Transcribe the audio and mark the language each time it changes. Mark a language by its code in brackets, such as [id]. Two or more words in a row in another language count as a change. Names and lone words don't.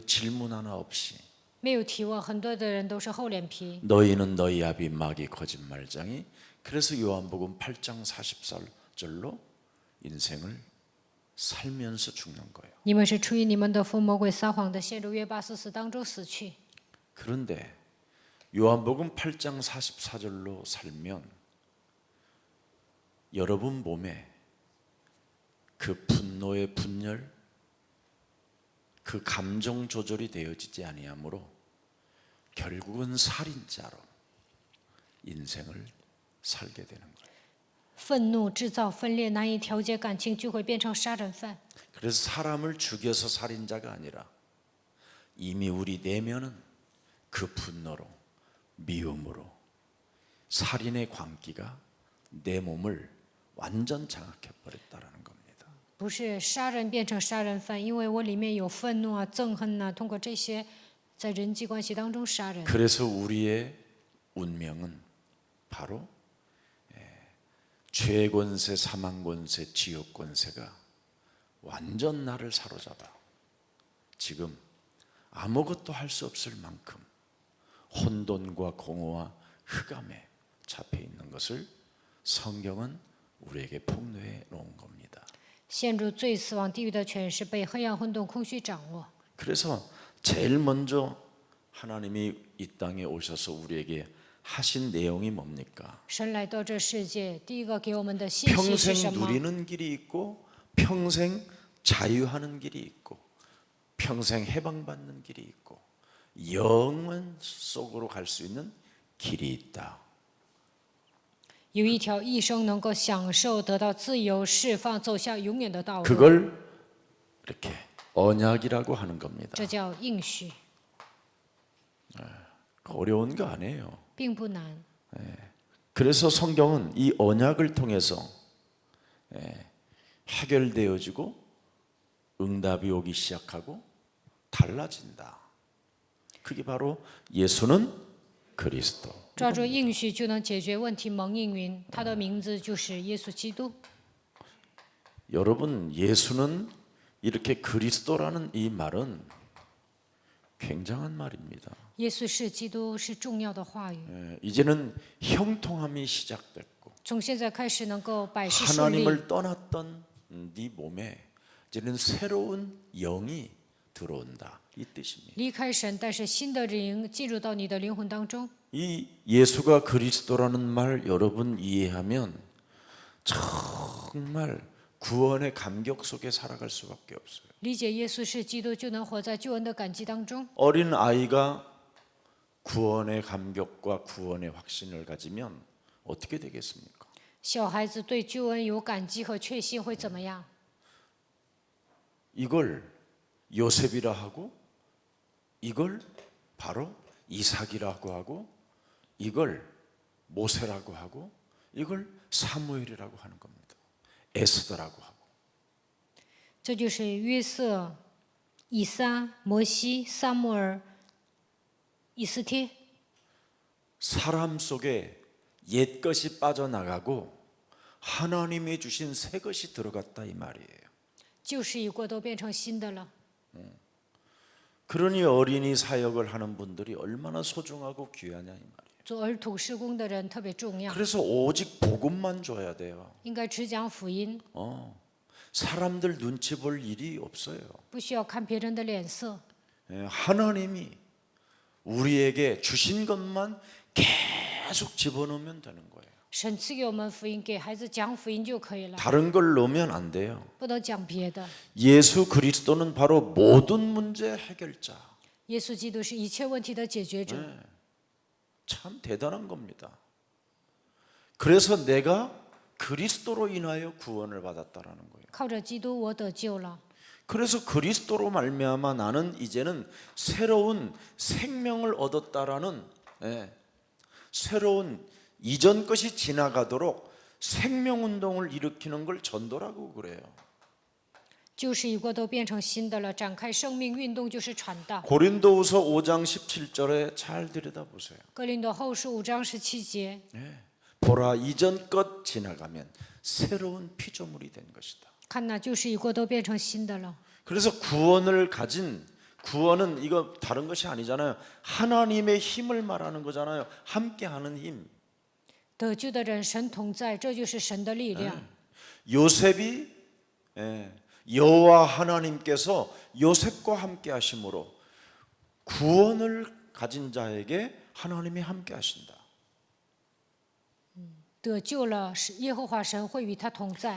[ko] 질문 하나 없이. [zh] 没有提问，很多的人都是厚脸皮。 [ko] 너희는 너희 아비 마귀 거짓말장이. 그래서 요한복음 8장 44절로 인생을 살면서 죽는 거예요. [zh] 你们是出于你们的父魔鬼撒谎的，陷入约巴四死当中死去。 [ko] 그런데 요한복음 8장 44절로 살면 여러분 몸에 그 분노의 분열, 그 감정 조절이 되어지지 아니하므로 결국은 살인자로 인생을 살게 되는 거예요. [zh] 愤怒制造分裂，难以调节感情，就会变成杀人犯。 [ko] 그래서 사람을 죽여서 살인자가 아니라 이미 우리 내면은 그 분노로 미움으로 살인의 광기가 내 몸을 완전 장악해 버렸다라는 겁니다. [zh] 不是杀人变成杀人犯，因为我里面有愤怒啊、憎恨啊，通过这些在人际关系当中杀人。 [ko] 그래서 우리의 운명은 바로 죄 권세, 사망 권세, 지옥 권세가 완전 나를 사로잡아 지금 아무것도 할 수 없을 만큼 혼돈과 공허와 흑암에 잡혀 있는 것을 성경은 우리에게 폭로해 놓은 겁니다. [zh] 陷入罪、死亡、地狱的权势被黑暗、混沌、空虚掌握。 [ko] 그래서 제일 먼저 하나님이 이 땅에 오셔서 우리에게 하신 내용이 뭡니까? [zh] 神来到这世界，第一个给我们的信息是 [ko] 평생 [zh] 什么？ [ko] 누리는 길이 있고 평생 자유하는 길이 있고 평생 해방받는 길이 있고 영원 속으로 갈 수 있는 길이 있다. [zh] 有一条一生能够享受、得到自由、释放、走向永远的道路， [ko] 그걸 이렇게 언약이라고 하는 겁니다. [zh] 这叫应许， [ko] 어려운 거 아니에요. [zh] 并不难。 [ko] 그래서 성경은 이 언약을 통해서 해결되어지고 응답이 오기 시작하고 달라진다. 그게 바로 예수는 그리스도. [zh] 照着应许就能解决问题，蒙应允，他的名字就是耶稣基督。 [ko] 여러분, 예수는 이렇게 그리스도라는 이 말은 굉장한 말입니다. [zh] 耶稣是基督是重要的话语， [ko] 이제는 형통함이 시작됐고 [zh] 从现在开始能够百事顺利。 [ko] 하나님을 떠났던 네 몸에 이제는 새로운 영이 들어온다, 이 뜻입니다. [zh] 离开神，但是新的灵进入到你的灵魂当中。 [ko] 이 예수가 그리스도라는 말 여러분 이해하면 정말 구원의 감격 속에 살아갈 수밖에 없어요. [zh] 理解耶稣是基督，就能活在救恩的感激当中。 [ko] 어린 아이가 구원의 감격과 구원의 확신을 가지면 어떻게 되겠습니까? [zh] 小孩子对救恩有感激和确信会怎么样？ [ko] 이걸 요셉이라 하고 이걸 바로 이삭이라고 하고 이걸 모세라고 하고 이걸 사무엘이라고 하는 겁니다. 에스더라고 하고. [zh] 这就是约瑟、以撒、摩西、撒母耳、以斯帖。 [ko] 사람 속에 옛 것이 빠져나가고 하나님이 주신 새 것이 들어갔다 이 말이에요. [zh] 旧事已过，都变成新的了。 [ko] 그러니 어린이 사역을 하는 분들이 얼마나 소중하고 귀하냐 이 말이에요. [zh] 做儿童施工的人特别重要， [ko] 그래서 오직 복음만 줘야 돼요. [zh] 应该只讲福音， [ko] 사람들 눈치 볼 일이 없어요. [zh] 不需要看别人的脸色。 [ko] 하나님이 우리에게 주신 것만 계속 집어넣으면 되는 거예요. [zh] 神赐给我们福音，给孩子讲福音就可以了， [ko] 다른 걸 넣으면 안 돼요. [zh] 不能讲别的。 [ko] 예수 그리스도는 바로 모든 문제 해결자. [zh] 耶稣基督是一切问题的解决者， [ko] 참 대단한 겁니다. 그래서 내가 그리스도로 인하여 구원을 받았다라는 거예요. [zh] 靠着基督我得救了。 [ko] 그래서 그리스도로 말미암아 나는 이제는 새로운 생명을 얻었다라는 새로운 이전 것이 지나가도록 생명운동을 일으키는 걸 전도라고 그래요. [zh] 旧事已过，都变成新的了。展开生命运动就是传道。 [ko] 고린도후서 5장 17절에 잘 들여다보세요. [zh] 哥林多后书5章17节， [ko] 보라 이전 것 지나가면 새로운 피조물이 된 것이다. [zh] 看那旧事已过，都变成新的了。 [ko] 그래서 구원을 가진 구원은 이거 다른 것이 아니잖아요. 하나님의 힘을 말하는 거잖아요. 함께하는 힘. [zh] 得救的人，神同在，这就是神的力量。 [ko] 요셉이 여호와 하나님께서 요셉과 함께 하심으로 구원을 가진 자에게 하나님이 함께 하신다. [zh] 得救了，是耶和华神会与他同在。